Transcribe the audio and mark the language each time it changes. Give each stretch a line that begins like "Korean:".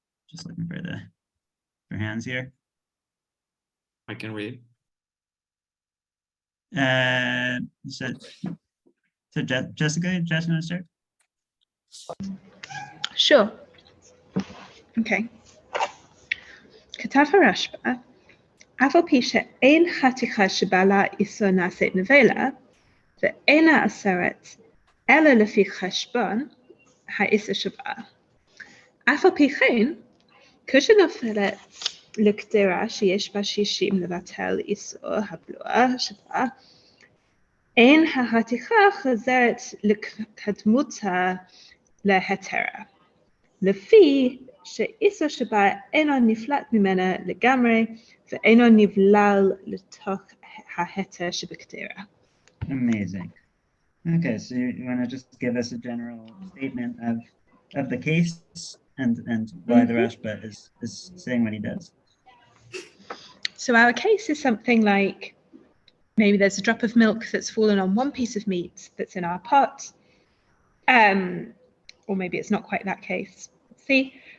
English: Just looking for hands here. I can read. So Jessica, want to start? Sure. Okay.
Hebrew: כתב הרשב"א, אף על פי שאין חתיכה שבעלה איסור נעשית נבלה, ואינה אסרת, אלא לפי חשבון האיסור שבעה. אף על פי כן, כשנופלת לקדרה שיש בה 60 לבטל איסור הבלוע שבה, אין ההתיכה חוזרת לקדמותה להיתרה, לפי שאיסור שבה אינו נפלט ממנה לגמרי ואינו נבלל לתוך ההיתר שבקדרה.
English: Amazing. Okay, so you want to just give us a general statement of the case and why the Rashba is saying what he does. So our case is something like, maybe there's a drop of milk that's fallen on one piece of meat that's in our pot, or maybe it's not quite that case. Let's see.